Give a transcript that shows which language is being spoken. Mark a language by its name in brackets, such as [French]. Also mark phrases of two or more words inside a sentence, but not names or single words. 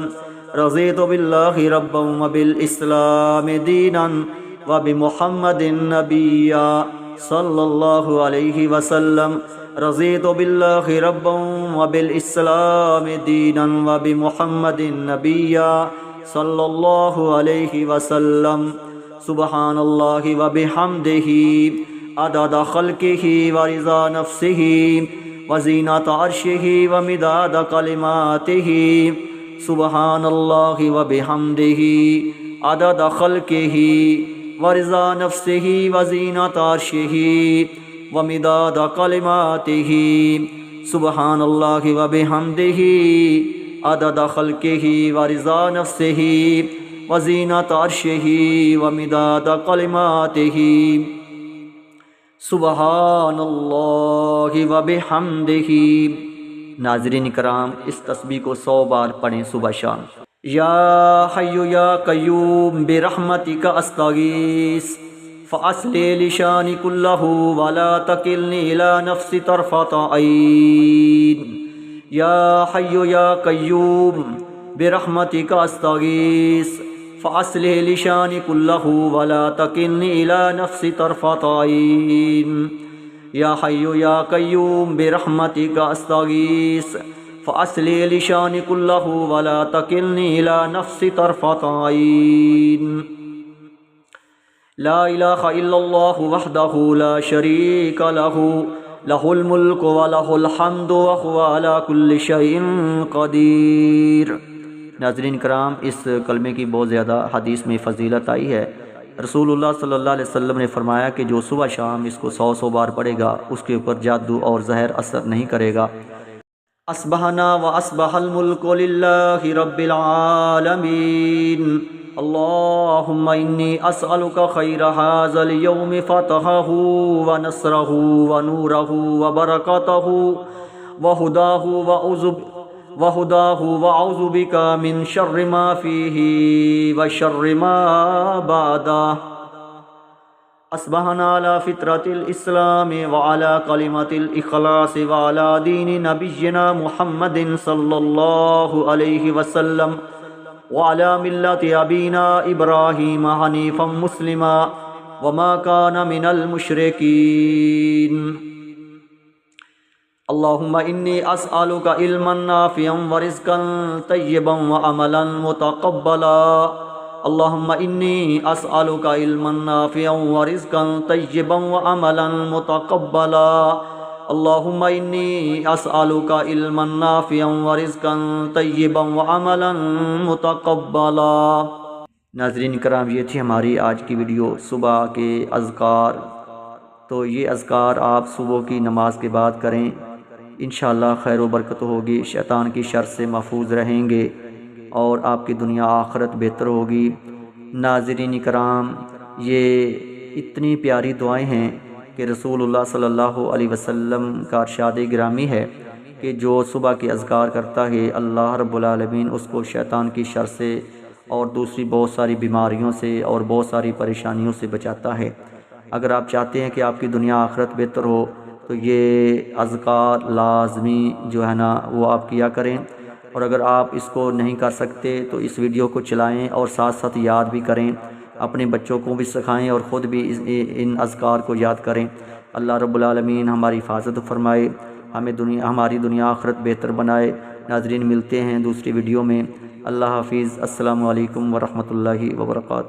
[Arabic] رضيت بالله ربا وبالإسلام دينا وبمحمد نبيا صلى الله عليه وسلم. رضيت بالله ربا وبالإسلام دينا وبمحمد نبيا صلى الله عليه وسلم. سبحان الله وبحمده عدد خلقه ورضا نفسه وزنة عرشه ومداد كلماته. سبحان الله وبحمده عدد خلقه ورضا نفسه وزنة عرشه ومداد كلماته. سبحان الله وبحمده عدد خلقه ورضا نفسه وزنة عرشه ومداد كلماته. سبحان الله وبحمده. [Urdu] ناظرین کرام، اس تسبیح کو 100 بار پڑھیں صبح شام. [Arabic] يا حي يا قيوم برحمتك أستغيث فأصلح لي شأني كله ولا تكلني إلى نفسي طرفة عين. يا حي يا قيوم برحمتك أستغيث فأصلح لي شأني كله ولا تكلني إلى نفسي طرفة عين. يا حي يا قيوم برحمتك أستغيث فأصلح لي شأني كله ولا تكلني إلى نفسي طرفة عين. لا إله إلا الله وحده لا شريك له له الملك وله الحمد وهو على كل شيء قدير. [Urdu] ناظرین کرام، اس کلمے کی بہت زیادہ حدیث میں فضیلت آئی ہے. [Arabic] رسول الله صلى الله عليه وسلم [Urdu] نے فرمایا کہ جو صبح شام اس کو 100 بار پڑھے گا اس کے اوپر جادو اور زہر اثر نہیں کرے گا. [Arabic] أصبحنا وأصبح الملك لله رب العالمين. اللهم إني أسألك خير هذا اليوم فتحه ونصره ونوره وبركته وهداه وأعوذ بك من شر ما فيه وشر ما بعده. أصبحنا على فطرة الإسلام وعلى كلمة الإخلاص وعلى دين نبينا محمد صلى الله عليه وسلم وعلى ملة أبينا إبراهيم حنيفا مسلما وما كان من المشركين. اللهم إني أسألك علما نافعا ورزقا طيبا وعملا متقبلا. اللهم إني أسألك علما نافعا ورزقا طيبا وعملا متقبلا. اللهم إني أسألك علما نافعا ورزقا طيبا وعملا متقبلا. [Urdu] ناظرین کرام، یہ تھی ہماری آج کی ویڈیو صبح کے اذکار. تو یہ اذکار آپ صبح کی نماز کے بعد کریں, [Arabic] إن شاء الله [Urdu] خیر و برکت ہوگی، شیطان کی شر سے محفوظ رہیں گے اور آپ کی دنیا آخرت بہتر ہوگی. ناظرین کرام، یہ اتنی پیاری دعائیں ہیں کہ [Arabic] رسول الله صلى الله عليه وسلم [Urdu] کا ارشاد گرامی ہے کہ جو صبح کے اذکار کرتا ہے [Arabic] الله رب العالمين [Urdu] اس کو شیطان کی شر سے اور دوسری بہت ساری بیماریوں سے اور بہت ساری پریشانیوں سے بچاتا ہے. اگر آپ چاہتے ہیں کہ آپ کی دنیا آخرت بہتر ہو تو یہ اذکار لازمی جو ہے نا وہ آپ کیا کریں. اور اگر آپ اس کو نہیں کر سکتے تو اس ویڈیو کو چلائیں اور ساتھ ساتھ یاد بھی کریں، اپنے بچوں کو بھی سکھائیں اور خود بھی ان اذکار کو یاد کریں. [Arabic] الله رب العالمين [Urdu] ہماری حفاظت فرمائے، ہماری دنیا آخرت بہتر بنائے. ناظرین، ملتے ہیں دوسری ویڈیو میں. اللہ حافظ. [Arabic] السلام عليكم ورحمة الله وبركاته.